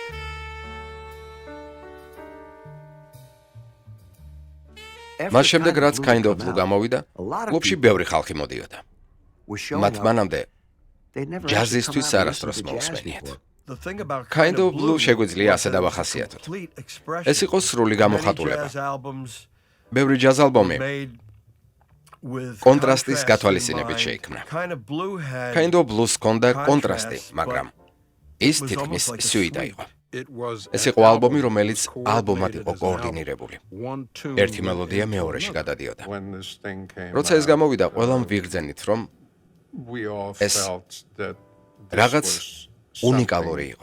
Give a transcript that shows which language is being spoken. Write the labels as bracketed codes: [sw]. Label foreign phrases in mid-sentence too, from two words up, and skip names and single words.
[ka] მას შემდეგ რაც Kind of Blue გამოვიდა, კლუბში ბევრი ხალხი მოდიოდა. მათ მანამდე ჯაზისთვის არასდროს მოусმენიათ. Kind of Blue შეგვიძლია ასე დავახასიათოთ. ეს იყო სრული გამოხატულება. ბევრი ჯაზ ალბომი კონტრასტის გათვალისწინებით შეიქმნა. Kind of Blues ჰქონდა კონტრასტი, მაგრამ ის თითქმის სუიტა იყო. ეს იყო ალბომი, რომელიც ალბომად იყო координირებული. ერთი მელოდია მეორეში გადადიოდა. როცა ეს გამოვიდა, ყველამ ვიგრძენით, რომ ეს რაღაც უნიკალური იყო.